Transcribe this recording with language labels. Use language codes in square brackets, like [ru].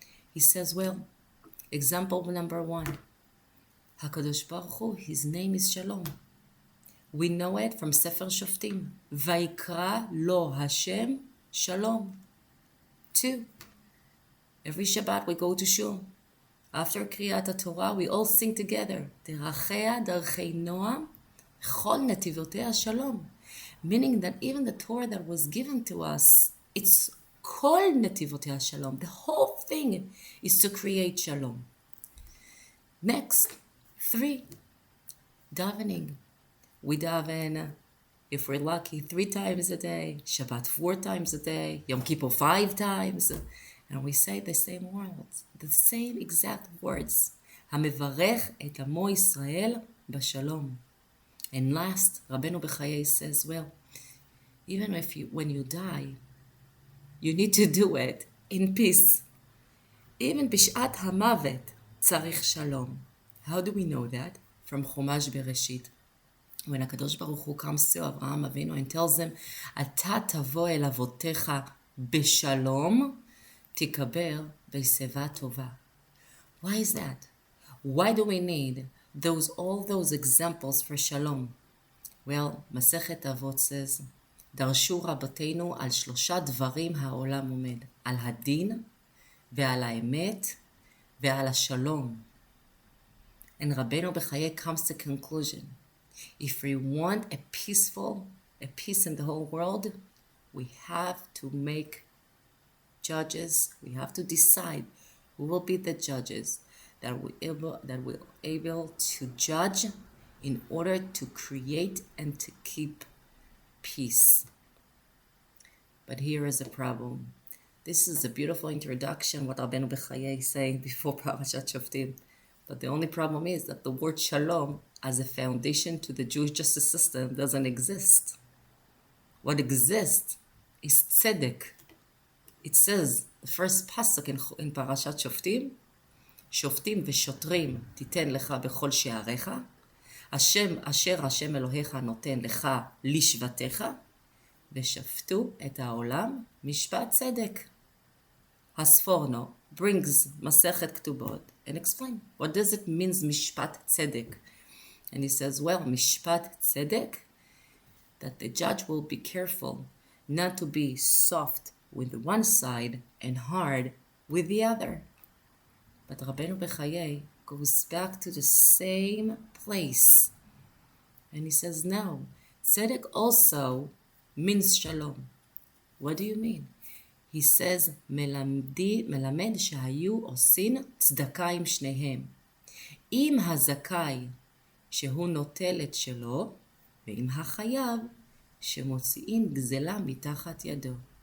[en] He says, well, example number 1, HaKadosh Baruch Hu, his name is Shalom. We know it from Sefer Shoftim. [he] ועקרה לו השם שלום. [en] 2, every Shabbat we go to shul. After Kriyat Torah, we all sing together. [he] דרכיה, דרכי נועם, כל נתיבותיה שלום. [en] Meaning that even the Torah that was given to us, it's [he] כל נתיבותיה שלום. [en] The whole thing is to create shalom. Next, 3, davening. We daven, if we're lucky, 3 times a day, Shabbat 4 times a day, Yom Kippur 5 times, and we say the same words, the same exact words. [he] המברך את עמו ישראל בשלום. [en] And last, רבנו בחיי says, well, even if when you die, you need to do it in peace. Even [he] בשעת המוות צריך שלום. [en] How do we know that? From [he] חומש בראשית. [en] When [he] הקדוש ברוך הוא [en] comes to [he] אברהם אבינו [en] and tells him, [he] אתה תבוא אל אבותיך בשלום, תקבר בשיבה טובה. [en] Why is that? Why do we need all those examples for shalom? Well, [he] מסכת אבות [en] says, [he] דרשו רבותינו על 3 דברים העולם עומד, על הדין ועל האמת ועל השלום. [en] And רבנו בחיי comes to conclusion. If we want a peace in the whole world, we have to make judges. We have to decide who will be the judges that will able to judge in order to create and to keep peace. But here is a problem. This is a beautiful introduction, what Rabenu Bחיי is saying before Parshat Shoftim. But the only problem is that the word shalom as a foundation to the Jewish justice system doesn't exist. What exists is tzedek. It says, the first pasuk in Parashat Shoftim, [he] שופטים ושוטרים תיתן לך בכל שעריך, אשר השם אלוהיך נותן לך לשבטיך, ושפטו את העולם משפט צדק. [en] הספורנו brings מסכת כתובות and explain what does it mean [he] משפט צדק. [en] And he says, well, [he] משפט צדק, [en] that the judge will be careful not to be soft with the one side and hard with the other. But Rabenu Bחיי goes back to the same place. And he says, no, tzedek also means shalom. What do you mean? [he] He says, מלמד שהיו עושים צדקה עם שניהם. עם הזכאי שהוא נוטל את שלו, ועם החייב שמוציאים גזלה מתחת ידו.